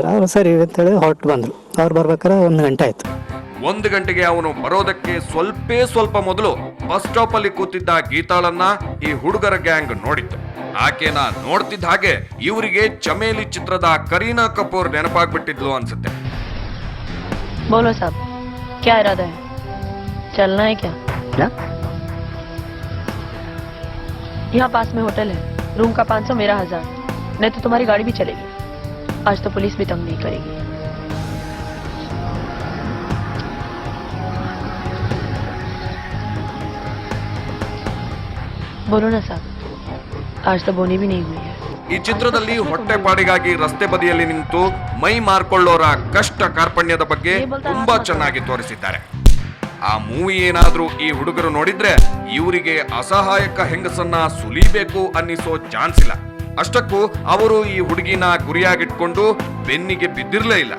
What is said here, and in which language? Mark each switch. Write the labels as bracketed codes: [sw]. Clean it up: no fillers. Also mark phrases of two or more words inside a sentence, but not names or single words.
[kn] ಅವರು ಸರಿ ಅಂತೇಳಿ ಹೊರಟು ಬಂದರು. ಅವ್ರು ಬರ್ಬೇಕಾದ್ರೆ 1 ಗಂಟೆ ಆಯಿತು. 1 ಗಂಟೆಗೆ ಅವನು ಬರೋದಕ್ಕೆ ಸ್ವಲ್ಪ ಮೊದಲು [en] bus stop [kn] ಅಲ್ಲಿ ಕೂತಿದ್ದ ಗೀತಾಳನ್ನ ಈ ಹುಡುಗರ ಗ್ಯಾಂಗ್ ನೋಡಿತ್ತು. ಆಕೆನ ನೋಡ್ತಿದ್ದ ಹಾಗೆ ಇವರಿಗೆ ಚಮೇಲಿ ಚಿತ್ರದ ಕರೀನಾ ಕಪೂರ್ ನೆನಪಾಗ್ಬಿಟ್ಟಿದ್ಲು ಅನ್ಸುತ್ತೆ. [hi] बोलो साहब, क्या इरादा है? चलना है क्या? यहाँ पास में होटल है, रूम का 500 मेरा 1000, नहीं तो तुम्हारी गाड़ी भी चलेगी। आज तो पुलिस भी तंग नहीं करेगी। बोलो ना साहब, आज तो बोनी भी नहीं हुई है। [kn] ಈ ಚಿತ್ರದಲ್ಲಿ ಹೊಟ್ಟೆಪಾಡಿಗಾಗಿ ರಸ್ತೆ ಬದಿಯಲ್ಲಿ ನಿಂತು ಮೈ ಮಾರ್ಕೊಳ್ಳೋರ ಕಷ್ಟ ಕಾರ್ಪಣ್ಯದ ಬಗ್ಗೆ ತುಂಬಾ ಚೆನ್ನಾಗಿ ತೋರಿಸಿದ್ದಾರೆ. ಆ ಮೂವಿ ಏನಾದ್ರೂ ಈ ಹುಡುಗರು ನೋಡಿದ್ರೆ ಇವರಿಗೆ ಅಸಹಾಯಕ ಹೆಂಗಸನ್ನ ಸುಲಿಬೇಕು ಅನ್ನಿಸೋ ಚಾನ್ಸ್ ಇಲ್ಲ. ಅಷ್ಟಕ್ಕೂ ಅವರು ಈ ಹುಡುಗಿನ ಗುರಿಯಾಗಿಟ್ಕೊಂಡು ಬೆನ್ನಿಗೆ ಬಿದ್ದಿರ್ಲೇ ಇಲ್ಲ.